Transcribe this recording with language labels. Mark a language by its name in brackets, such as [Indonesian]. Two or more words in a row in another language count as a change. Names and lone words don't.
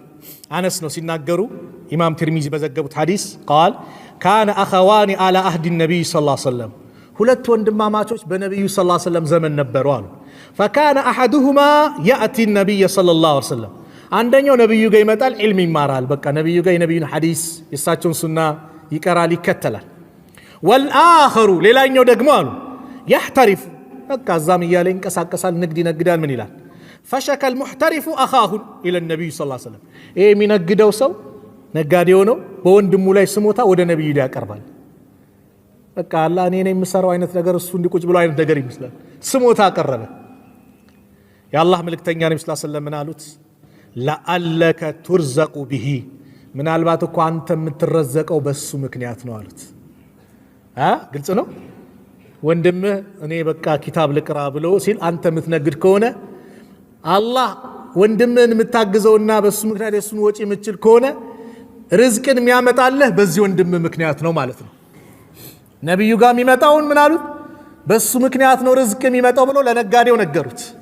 [Amharic] አነስ ነው ሲናገሩ፣ ኢማም ትርሚዚ በዘገቡት ሐዲስ [Arabic] قال كان أخوان على عهد النبي صلى الله عليه وسلم፣ [Amharic] ሁለት ወንድማማቾች በነቢዩ [Arabic] صلى الله عليه وسلم [Amharic] ዘመን ነበሩ አሉ። [Arabic] فكان أحدهما يأتي النبي صلى الله عليه وسلم፣ [Amharic] አንደኛው ነቢዩ ጋር ይመጣል፣ ዒልም ይማራል። በቃ ነቢዩ ጋር የነቢዩን ሐዲስ የእሳቸውን ሱና ይቀራል ይከተላል والآخر ሌላኛው ደግሞ አሉ يحترف በቃ እዛም እያለ ይንቀሳቀሳል ንግድ ይነግዳል ምን ይላል [Arabic] فشك المحترف أخاه إلى النبي صلى الله عليه وسلم [Amharic] የሚነግደው ሰው ነጋዴው ነው በወንድሙ ላይ ስሞታ ወደ ነብዩ ያቀርባል በቃ አላህ እኔ ነኝ የምሰራው አይነት ነገር እሱ እንዲቁጭ ብሎ አይነት ነገር ይመስላል ስሞታ አቀረበ የአላህ መልእክተኛ ነብዩ [Arabic] صلى الله عليه وسلم [Amharic] ምን አሉት [Arabic] لعلك ترزق به [Amharic] ምናልባት እኮ አንተ የምትረዘቀው በሱ ምክንያት ነው አሉት ግልጽ ነው ወንድምህ እኔ በቃ ኪታብ ልቅራ ብሎ ሲል አንተ የምትነግድ ከሆነ አላህ ወንድምህን የምታግዘውና በሱ ምክንያት የሱን ወጪ የምትችል ከሆነ ርዝቅን የሚያመጣልህ በዚህ ወንድምህ ምክንያት ነው ማለት ነው ነብዩ ጋር የሚመጣውን ምን አሉት በሱ ምክንያት ነው ርዝቅ የሚመጣው ብሎ ለነጋዴው ነገሩት